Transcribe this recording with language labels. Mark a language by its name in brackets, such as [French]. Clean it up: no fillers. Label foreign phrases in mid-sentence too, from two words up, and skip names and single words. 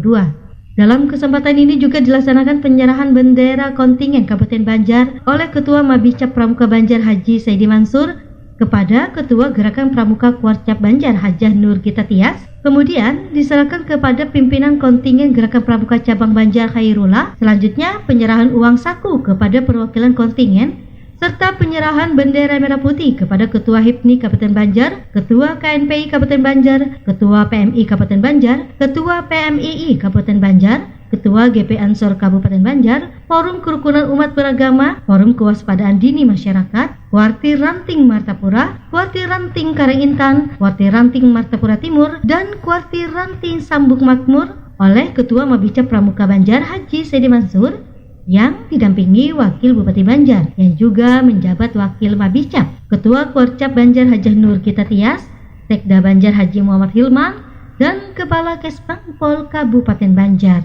[Indonesian] Dalam kesempatan ini juga dilaksanakan penyerahan bendera kontingen Kabupaten Banjar oleh Ketua Mabicap Pramuka Banjar Haji Saidi Mansur kepada Ketua Gerakan Pramuka Kuarcap Banjar Hajah Nur Gita Tias, kemudian diserahkan kepada pimpinan kontingen Gerakan Pramuka Cabang Banjar Khairullah. Selanjutnya penyerahan uang saku kepada perwakilan kontingen serta penyerahan bendera merah putih kepada Ketua HIPNI Kabupaten Banjar, Ketua KNPI Kabupaten Banjar, Ketua PMI Kabupaten Banjar, Ketua PMII Kabupaten Banjar, Ketua GP Ansor Kabupaten Banjar, Forum Kerukunan Umat Beragama, Forum Kewaspadaan Dini Masyarakat, Kuartir Ranting Martapura, Kuartir Ranting Karangintan, Kuartir Ranting Martapura Timur, dan Kuartir Ranting Sambung Makmur oleh Ketua Mabicap Pramuka Banjar Haji Saidi Mansur yang didampingi Wakil Bupati Banjar yang juga menjabat Wakil Mabicap, Ketua Kuarcap Banjar Hajah Nur Gita Tias, Sekda Banjar Haji Muhammad Hilman, dan Kepala Kesbangpol Kabupaten Banjar.